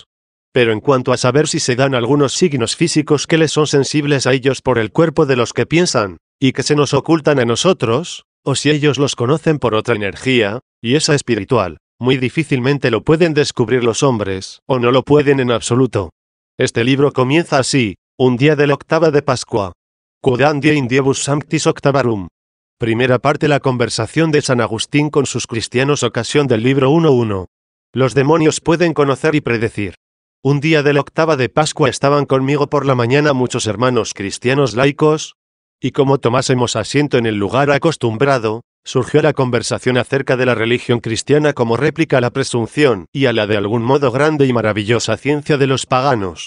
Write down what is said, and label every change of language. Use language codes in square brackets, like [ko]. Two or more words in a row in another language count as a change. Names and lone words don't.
[es] Pero en cuanto a saber si se dan algunos signos físicos que les son sensibles a ellos por el cuerpo de los que piensan, y que se nos ocultan a nosotros, o si ellos los conocen por otra energía, y esa espiritual, muy difícilmente lo pueden descubrir los hombres, o no lo pueden en absoluto. Este libro comienza así: un día de la octava de Pascua. [la] Quodam die in diebus sanctis octavarum. [es] Primera parte: la conversación de San Agustín con sus cristianos. Ocasión del libro 1:1. Los demonios pueden conocer y predecir. Un día de la octava de Pascua estaban conmigo por la mañana muchos hermanos cristianos laicos, y como tomásemos asiento en el lugar acostumbrado, surgió la conversación acerca de la religión cristiana como réplica a la presunción y a la de algún modo grande y maravillosa ciencia de los paganos.